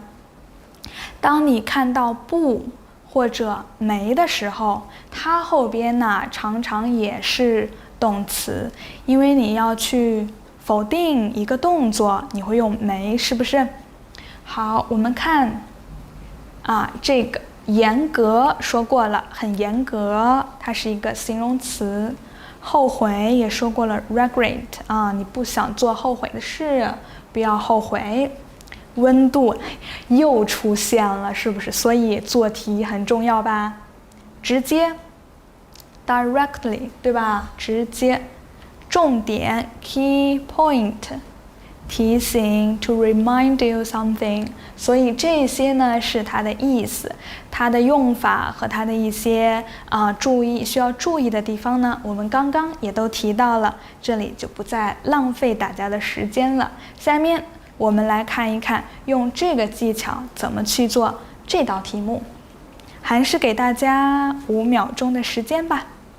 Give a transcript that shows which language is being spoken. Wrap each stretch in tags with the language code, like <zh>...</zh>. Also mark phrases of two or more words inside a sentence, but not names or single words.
<zh>當你看到不或者沒的時候，它後邊呢常常也是動詞，因為你要去否定一個動作，你會用沒，是不是？好，我們看這個嚴格說過了，很嚴格，它是一個形容詞。後悔也說過了 regret 你不想做後悔的事，不要後悔。溫度又出現了，是不是？所以做題很重要吧？直接 directly， 对吧？直接。重點</zh> <en>key point，</en> <zh>提醒</zh> <en>to remind you something，</en> <zh>所以這些呢是它的意思，它的用法和它的一些需要注意的地方呢，我们刚刚也都提到了，這裡就不再浪費大家的時間了。下面我們來看一看，用這個技巧怎麼去做這道題目，還是給大家5秒鐘的時間吧。</zh>